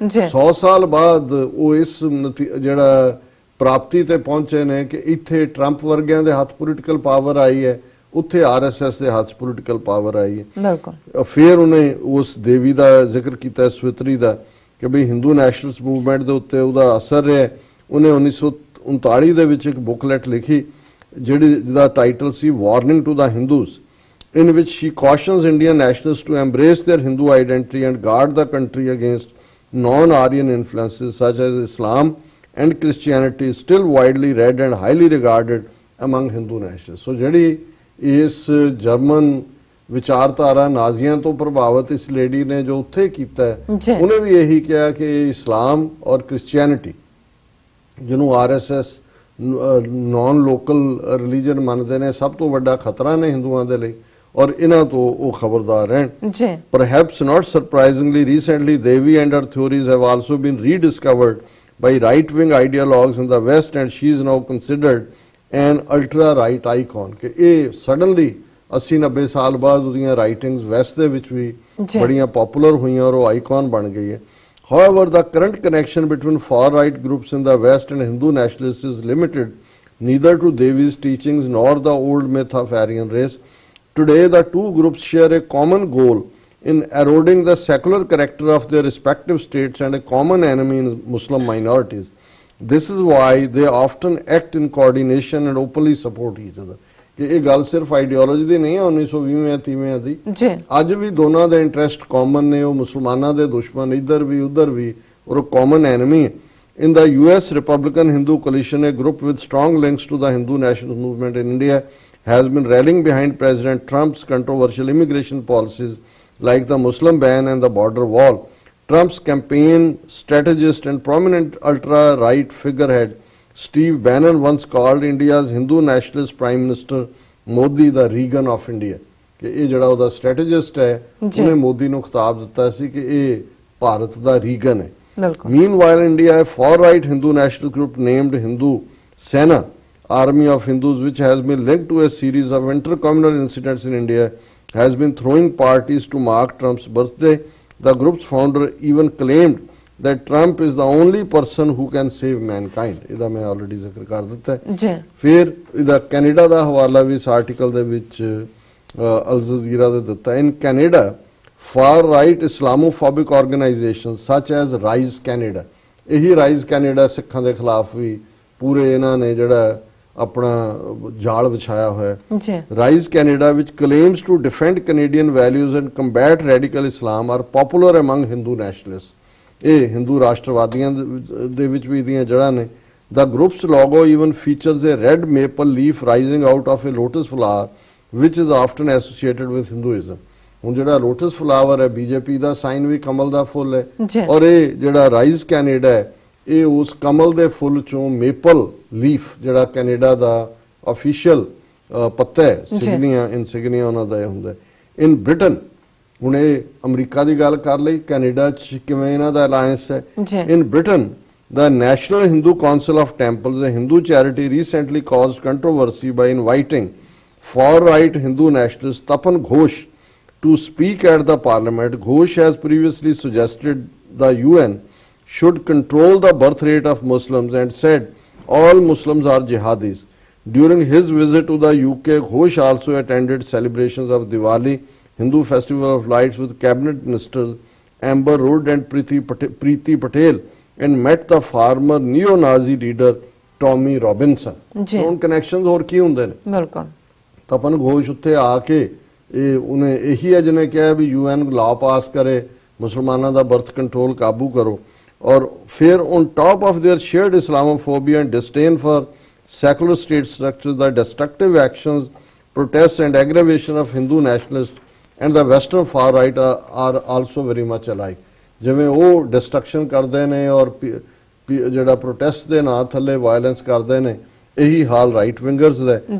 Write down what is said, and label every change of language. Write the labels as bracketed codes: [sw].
[pa] 100 ਸਾਲ ਬਾਅਦ ਉਹ ਇਸ ਜਿਹੜਾ ਪ੍ਰਾਪਤੀ ਤੇ ਪਹੁੰਚੇ ਨੇ ਕਿ ਇੱਥੇ ਟਰੰਪ ਵਰਗਿਆਂ ਦੇ ਹੱਥ ਪੋਲੀਟੀਕਲ ਪਾਵਰ ਆਈ ਹੈ, ਉੱਥੇ ਆਰਐਸਐਸ ਦੇ ਹੱਥ ਪੋਲੀਟੀਕਲ ਪਾਵਰ ਆਈ ਹੈ। ਬਿਲਕੁਲ। ਫਿਰ ਉਹਨੇ ਉਸ ਦੇਵੀ ਦਾ ਜ਼ਿਕਰ ਕੀਤਾ, ਸਵਿਤਰੀ ਦਾ, ਕਿ ਬਈ ਹਿੰਦੂ ਨੈਸ਼ਨਲਿਸਟ ਮੂਵਮੈਂਟ ਦੇ ਉੱਤੇ ਉਹਦਾ ਅਸਰ ਰਿਹਾ। ਉਹਨੇ 1939 ਦੇ ਵਿੱਚ ਇੱਕ ਬੁਕਲੈਟ ਲਿਖੀ ਜਿਹਦਾ title ਸੀ [en] Warning to the Hindus, in which she cautions Indian nationalists to embrace their Hindu identity and guard the country against non-Aryan influences such as Islam and Christianity is still widely read and highly regarded among Hindu nationalists. [pa] So ਜਿਹੜੀ ਇਸ German ਵਿਚਾਰਧਾਰਾ ਨਾਜ਼ੀਆਂ ਤੋਂ ਪ੍ਰਭਾਵਿਤ ਇਸ lady ਨੇ ਜੋ ਉੱਥੇ ਕੀਤਾ, ਉਹਨੇ ਵੀ ਇਹੀ ਕਿਹਾ ਕਿ ਇਸਲਾਮ ਔਰ ਕ੍ਰਿਸਚੀਅਨਿਟੀ ਜਿਹਨੂੰ ਆਰਐਸਐਸ ਨੌਨ ਲੋਕਲ ਰਿਲੀਜਨ ਮੰਨਦੇ ਨੇ, ਸਭ ਤੋਂ ਵੱਡਾ ਖਤਰਾ ਨੇ ਹਿੰਦੂਆਂ ਦੇ ਲਈ, ਔਰ ਇਹਨਾਂ ਤੋਂ ਉਹ ਖਬਰਦਾਰ ਰਹਿਣ। [en] Perhaps not surprisingly, recently Devi and her theories have also been rediscovered by right-wing ideologues in the West, and she is now considered an ultra-right icon. [pa] ਕਿ ਇਹ suddenly 80-90 ਸਾਲ ਬਾਅਦ ਉਹਦੀਆਂ ਰਾਈਟਿੰਗਸ ਵੈਸਟ ਦੇ ਵਿੱਚ ਵੀ ਬੜੀਆਂ ਪਪੂਲਰ ਹੋਈਆਂ ਔਰ ਉਹ ਆਈਕਨ ਬਣ ਗਈ ਹੈ। [en] However, the current connection between far-right groups in the West and Hindu nationalists is limited neither to Devi's teachings nor the old myth of Aryan race. Today, the two groups share a common goal in eroding the secular character of their respective states and a common enemy in Muslim minorities. This is why they often act in coordination and openly support each other. [pa] ਕਿ ਇਹ ਗੱਲ ਸਿਰਫ ideology ਦੀ ਨਹੀਂ ਹੈ 1920 ਦੀ, ਅੱਜ ਵੀ ਦੋਨਾਂ ਦੇ interest common ਨੇ, ਉਹ ਮੁਸਲਮਾਨਾਂ ਦੇ ਦੁਸ਼ਮਣ ਇੱਧਰ ਵੀ ਉੱਧਰ ਵੀ, ਔਰ ਉਹ ਕਾਮਨ ਐਨਮੀ ਹੈ। [en] In the US Republican Hindu coalition, a group with strong links to the Hindu national movement in India has been rallying behind President Trump's controversial immigration policies like the Muslim ban and the border wall. Trump's campaign strategist and prominent ultra-right figurehead Steve Bannon once called India's Hindu nationalist Prime Minister Modi the Reagan of India. [pa] ਕਿ ਇਹ ਜਿਹੜਾ ਉਹਦਾ ਸਟ੍ਰੈਟੇਜਿਸਟ ਹੈ ਉਹਨੇ ਮੋਦੀ ਨੂੰ ਖਿਤਾਬ ਦਿੱਤਾ ਸੀ ਕਿ ਇਹ ਭਾਰਤ ਦਾ ਰੀਗਨ ਹੈ। [en] Meanwhile, India, a far-right Hindu national group named Hindu Sena, Army of Hindus, which has been linked to a series of inter-communal incidents in India, has been throwing parties to mark Trump's birthday. The group's founder even claimed that Trump is the only person who can save mankind. [pa] ਇਹਦਾ ਮੈਂ already ਜ਼ਿਕਰ ਕਰ ਦਿੱਤਾ ਹੈ। ਫਿਰ ਇਹਦਾ Canada ਦਾ ਹਵਾਲਾ ਵੀ ਇਸ ਆਰਟੀਕਲ ਦੇ ਵਿੱਚ ਅਲ ਜਜ਼ੀਰਾ ਦੇ ਦਿੱਤਾ। [en] In Canada, far-right Islamophobic organizations such as Rise Canada, [pa] ਇਹੀ Rise Canada ਸਿੱਖਾਂ ਦੇ ਖਿਲਾਫ ਵੀ ਪੂਰੇ ਇਹਨਾਂ ਨੇ ਜਿਹੜਾ ਆਪਣਾ ਜਾਲ ਵਿਛਾਇਆ ਹੋਇਆ। [en] Rise Canada, which claims to defend Canadian values and combat radical Islam, are popular among Hindu nationalists. [pa] ਇਹ ਹਿੰਦੂ ਰਾਸ਼ਟਰਵਾਦੀਆਂ ਦੇ ਵਿੱਚ ਵੀ ਇਹਦੀਆਂ ਜੜ੍ਹਾਂ ਨੇ। [en] The group's logo even features a red maple leaf rising out of a lotus flower, which is often associated with Hinduism. [pa] ਹੁਣ ਜਿਹੜਾ lotus flower ਹੈ BJP ਦਾ sign ਵੀ ਕਮਲ ਦਾ ਫੁੱਲ ਹੈ, ਔਰ ਇਹ ਜਿਹੜਾ ਰਾਈਜ਼ ਕੈਨੇਡਾ ਹੈ ਇਹ ਉਸ ਕਮਲ ਦੇ ਫੁੱਲ ਚੋਂ ਮੇਪਲ ਲੀਫ ਜਿਹੜਾ ਕੈਨੇਡਾ ਦਾ ਅਫੀਸ਼ੀਅਲ ਪੱਤਾ ਹੈ, ਇਨਸਿਗਨੀਆ ਉਹਨਾਂ ਦਾ ਇਹ ਹੁੰਦਾ। [en] in Britain, [pa] ਹੁਣ ਇਹ ਅਮਰੀਕਾ ਦੀ ਗੱਲ ਕਰ ਲਈ, ਕੈਨੇਡਾ ਚ ਕਿਵੇਂ ਇਹਨਾਂ ਦਾ ਅਲਾਇੰਸ ਹੈ। ਇਨ Britain, [en] the National Hindu Council of Temples, a Hindu charity, recently caused controversy by inviting far-right Hindu nationalist Tapan Ghosh to speak at the parliament. Ghosh has previously suggested the UN should control the birth rate of Muslims and said all Muslims are jihadis. During his visit to the UK, Ghosh also attended celebrations of Diwali, Hindu festival of lights, with cabinet ministers Amber Rudd and Preeti Patel, and met the former neo-Nazi leader Tommy Robinson. [pa] ਹੁਣ connections ਹੋਰ ਕੀ ਹੁੰਦੇ ਨੇ? ਬਿਲਕੁਲ। ਤਪਨ ਘੋਸ਼ ਉੱਥੇ ਆ ਕੇ ਇਹ ਉਹਨੇ ਇਹੀ ਹੈ ਜਿਹਨੇ ਕਿਹਾ ਵੀ UN ਲਾ ਪਾਸ ਕਰੇ, ਮੁਸਲਮਾਨਾਂ ਦਾ ਬਰਥ ਕੰਟਰੋਲ ਕਾਬੂ ਕਰੋ। ਔਰ ਫਿਰ [en] On top of their shared Islamophobia and disdain for secular state structures, the destructive actions protests and aggravation of Hindu nationalists and the western far right are also very much alike. [pa] ਜਿਵੇਂ ਉਹ destruction ਕਰਦੇ ਨੇ ਔਰ ਜਿਹੜਾ protest ਦੇ ਨਾਂ ਥੱਲੇ violence ਕਰਦੇ ਨੇ, ਇਹੀ ਹਾਲ ਰਾਈਟ ਵਿੰਗਰਸ ਦਾ।